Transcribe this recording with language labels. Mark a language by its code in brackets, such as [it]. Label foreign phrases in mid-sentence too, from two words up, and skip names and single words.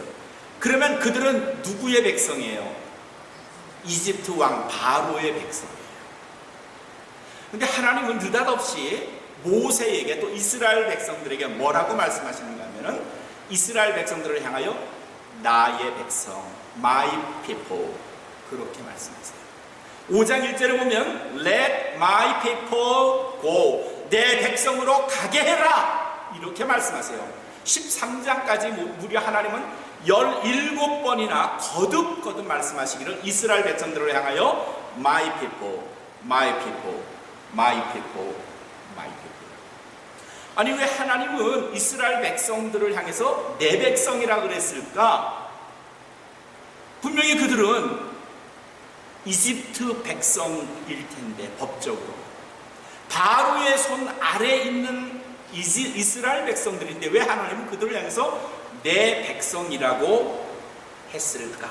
[ko] 그러면 그들은 누구의 백성이에요? 이집트 왕 바로의 백성이에요. 근데 하나님은 느닷없이 모세에게 또 이스라엘 백성들에게 뭐라고 말씀하시는가 하면은 이스라엘 백성들을 향하여 나의 백성, [en] my people [ko] 그렇게 말씀하세요. 5장 1절에 보면 [en] Let my people go, [ko] 내 백성으로 가게 해라 이렇게 말씀하세요. 13장까지 무려 하나님은 17번이나 거듭 말씀하시기를 이스라엘 백성들을 향하여 [en] my people, my people, my people, [ko] my people. 아니 왜 하나님은 이스라엘 백성들을 향해서 내 백성이라 그랬을까? 분명히 그들은 이집트 백성일 텐데 법적으로 바로의 손 아래에 있는 이스라엘 백성들인데 왜 하나님은 그들을 향해서 내 백성이라고 했을까?